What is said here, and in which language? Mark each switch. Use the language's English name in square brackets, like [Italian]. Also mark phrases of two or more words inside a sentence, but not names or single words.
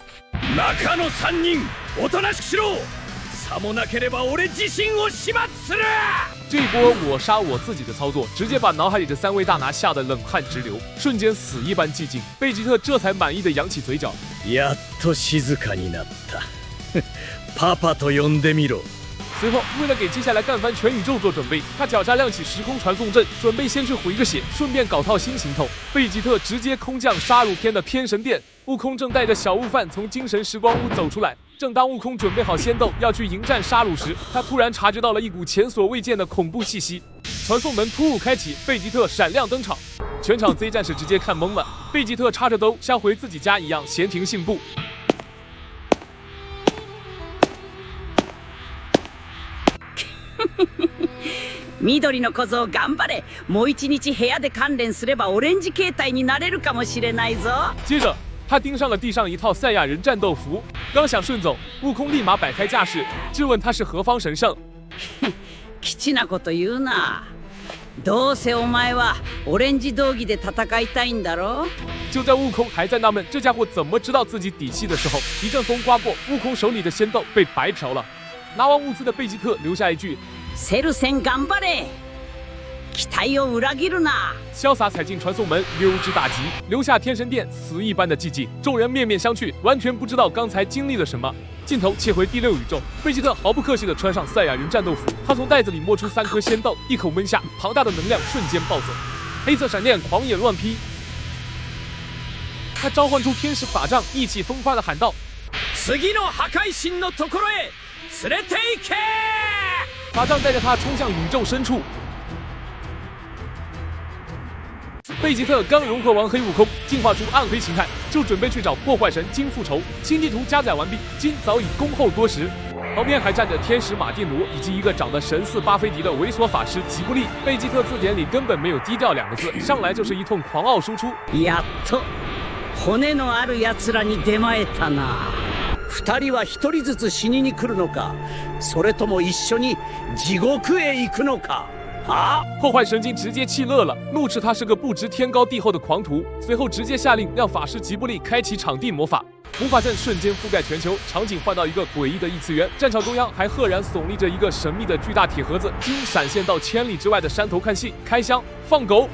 [Japanese] 中の3人、おとなしくしろ。さもなければ俺自身を始末する。 [Chinese] 这波我杀我自己的操作，直接把脑海里的3位大拿吓得冷汗直流，瞬间死一般寂静。贝吉特这才满意的扬起嘴角， [Japanese] やっと静かになった。パパと呼んでみろ。 [Chinese] 随后，为了给接下来干翻全宇宙做准备，他脚下亮起时空传送阵，准备先去回个血，顺便搞套新行头。贝吉特直接空降杀戮篇的天神殿，悟空正带着小悟饭从精神时光屋走出来。正当悟空准备好仙豆要去迎战杀戮时，他突然察觉到了一股前所未见的恐怖气息。传送门突兀开启，贝吉特闪亮登场，全场 Z 战士直接看懵了。贝吉特插着兜，像回自己家一样闲庭信步。 [Japanese] 緑の小僧頑張れ。もう1日部屋で鍛錬すればオレンジ形態になれるかもしれないぞ。 [Chinese] 接着他盯上了地上一套赛亚人战斗服，刚想顺走，悟空立马摆开架势，质问他是何方神圣。 [Japanese] ケチなこと言うな。どうせお前はオレンジ道着で戦いたいんだろ。 [Chinese] 就在悟空还在纳闷这家伙怎么知道自己底细的时候，一阵风刮过，悟空手里的仙豆被白嫖了。拿完物资的贝吉特留下一句：“ [Japanese] セル戦頑張れ。期待を裏切るな。” [Chinese] 潇洒踩进传送门，溜之大吉，留下天神殿死一般的寂静。众人面面相觑，完全不知道刚才经历了什么。镜头切回第6宇宙，贝吉特毫不客气地穿上赛亚人战斗服，他从袋子里摸出3颗仙豆，一口闷下，庞大的能量瞬间暴走，黑色闪电狂野乱劈。他召唤出天使法杖，意气风发地喊道：“ [Japanese] 次の破壊神のところへ連れて行け！” [Chinese] 法杖带着他冲向宇宙深处。贝贝吉特刚融合完黑悟空，进化出暗黑形态，就准备去找破坏神金复仇。新地图加载完毕，金早已恭候多时。旁边还站着天使马蒂奴以及一个长得神似巴菲迪的猥琐法师吉布利。贝吉特字典里根本没有低调2个字，上来就是一通狂傲输出。 [Japanese] やっと骨のある奴らに出前たな。2人は1人ずつ死にに来るのか、それとも一緒に地獄へ行くのか。 [Chinese] 破坏神经直接气乐了，怒斥他是个不知天高地厚的狂徒，随后直接下令让法师吉布利开启场地魔法。魔法阵瞬间覆盖全球，场景换到一个诡异的异次元。战场中央还赫然耸立着一个神秘的巨大铁盒子，金闪现到千里之外的山头看戏，开箱放狗。